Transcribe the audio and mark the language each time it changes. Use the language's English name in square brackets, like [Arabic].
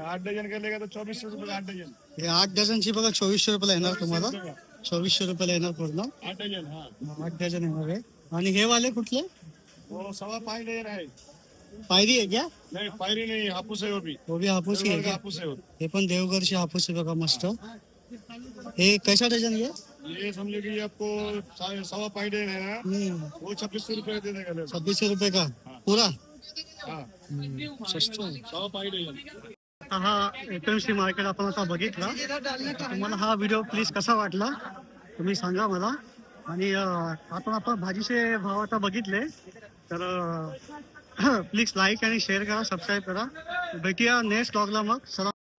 [Hindi] 8 dozen का लेगा तो 2400 रुपए का 8 डजन। [Marathi] हे 8 डझनची बघा 2400 रुपयाला येणार तुम्हाला. 2400 रुपयाला येणार पूर्ण. [Hindi] 8 डजन, हाँ। [Marathi] 8 डझन येणार आहे. आणि हे वाले कुठले? [Hindi] वो 5.5 डजन है। [Marathi] पायरी आहे क्या? [Hindi] नहीं पायरी नहीं, हापुस है वो भी। वो भी हापूस ही आहे देवगढ़ का क्या? हापुस है वो। [Marathi] हे पण देवगडची हापूस आहे बघा मस्त. हे कैसा डझन आहे? [Hindi] ये समझो कि आपको 5.5 डजन है ना, वो 2600 रुपए दे देगा। 2600 रुपये का पुरा. हाँ, [Marathi] स्वस्त आहे. [Hindi] 5.5 डजन। [Marathi] आता हा एपीएमसी मार्केट आपण आता बघितला. तुम्हाला हा व्हिडिओ प्लीज कसा वाटला तुम्ही सांगा मला. आणि आपण भाजीचे भाव आता बघितले तर प्लीज लाईक आणि शेअर करा, सबस्क्राईब करा. भेटूया नेक्स्ट ब्लॉगला मग. चला.